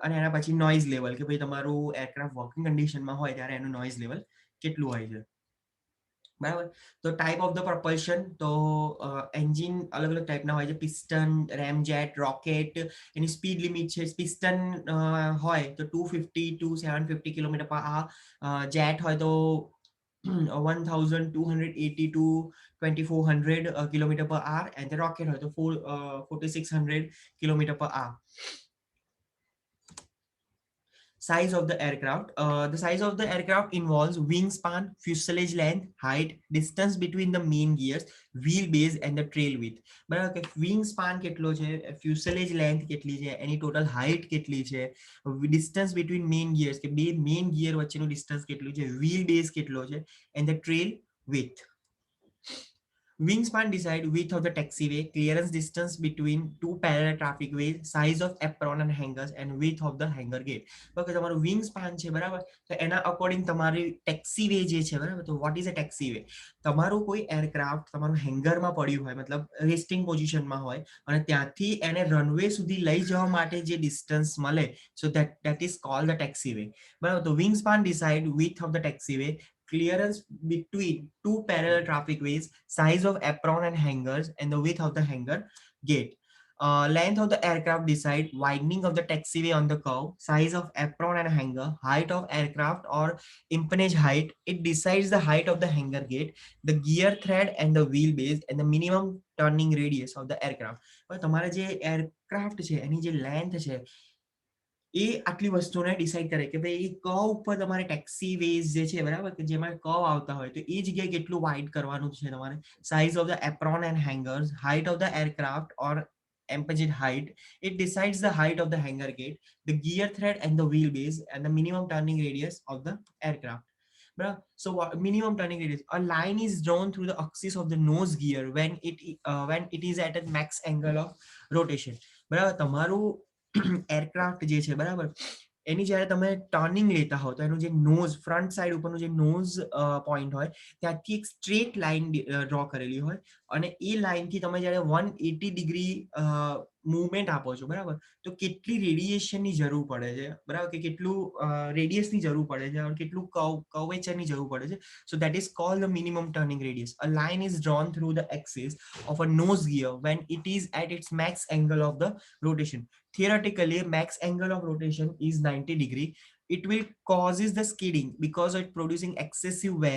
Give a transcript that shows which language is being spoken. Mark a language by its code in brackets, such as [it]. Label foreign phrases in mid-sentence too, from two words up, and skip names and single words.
[gu] અને એના પછી [en] noise level, [gu] કે ભાઈ તમારું એરક્રાફ્ટ વર્કિંગ કન્ડિશનમાં હોય ત્યારે એનું [en] noise level [gu] કેટલું હોય છે બરાબર. તો [en] type of the propulsion, [gu] તો એન્જિન અલગ અલગ ટાઈપના હોય છે, પિસ્ટન, રેમજેટ, રોકેટ. એની સ્પીડ લિમિટ છે, પિસ્ટન હોય તો [en] 250 to 750 kilometer [gu] પર આ, જેટ હોય તો [en] 1280 to 2400 kilometer per hour, and the rocket [gu] હોય તો [en] 4600 kilometer per hour. Size of the aircraft. The size of the aircraft involves wingspan, fuselage length, height, distance between the main gears, wheelbase and the trail width. [gu] બરાબર, કે wingspan કેટલો છે, [en] fuselage length [gu] કેટલી છે, એની [en] total height [gu] કેટલી છે, [en] distance between main gears, [gu] કે બે [en] main gear [gu] વચ્ચેનું distance કેટલું છે, wheelbase કેટલો છે, [en] and the trail width. Wingspan decide width of the taxiway, clearance distance between two parallel traffic ways, size of apron and hangers, and width of the hanger gate. [gu] Okay, તમારું [en] wing span [gu] છે બરાબર, તો એના અકોર્ડિંગ તમારી ટેક્સીવે જે છે બરાબર, તો [en] what is a taxiway? [gu] તમારું કોઈ એરક્રાફ્ટ તમારું હેંગરમાં પડ્યું હોય, મતલબ રેસ્ટિંગ પોઝિશનમાં હોય, અને ત્યાંથી એને રનવે સુધી લઈ જવા માટે જે ડિસ્ટન્સ મળે, [en] so that is called the taxiway [gu] બરાબર. [en] તો વિંગ સ્પાન decide width of the taxiway, clearance between two parallel traffic ways, size of apron and hangers, and the width of the hanger gate. Length of the aircraft decide widening of the taxiway on the curve, size of apron and hanger, height of aircraft or empennage height. It decides the height of the hanger gate, the gear thread and the wheelbase, and the minimum turning radius of the aircraft. [gu] તમારા જે એરક્રાફ્ટ છે એની જે લેન્થ છે એ આટલી વસ્તુને ડિસાઈડ કરે કે ભાઈ એ કર્વ ઉપર તમારે [en] taxi ways [gu] જે છે બરાબર, કે જેમાં કર્વ આવતા હોય તો એ જગ્યાએ કેટલું વાઇડ કરવાનું છે તમારે, [en] size of the apron and hangers, height of the aircraft or empennage height. It decides the height of the hanger gate, the gear thread and the wheelbase, and the minimum turning radius of the aircraft. So minimum turning radius, a line is drawn through the axis of the nose gear when it is at a max angle of rotation. [gu] બરાબર, તમારું એરક્રાફ્ટ જે છે બરાબર, એની જ્યારે તમે ટર્નિંગ લેતા હો તો એનું જે નોઝ, [en] front side [gu] ઉપરનું જે [en] nose point [gu] હોય ત્યાંથી એક [en] straight line draw [gu] કરેલી હોય, અને એ લાઈનથી તમે જ્યારે [en] 180 degree movement [gu] આપો છો બરાબર, તો કેટલી રેડિયેશનની જરૂર પડે છે બરાબર, કે કેટલું રેડિયસની જરૂર પડે છે, અને કેટલું કર્વેચરની જરૂર પડે છે. [en] So that is called the minimum turning radius. A line is drawn through the axis of a nose gear when it is at its max angle of the rotation. Theoretically, max angle of rotation is 90 degree. It will causes the skidding because it producing excessive wear.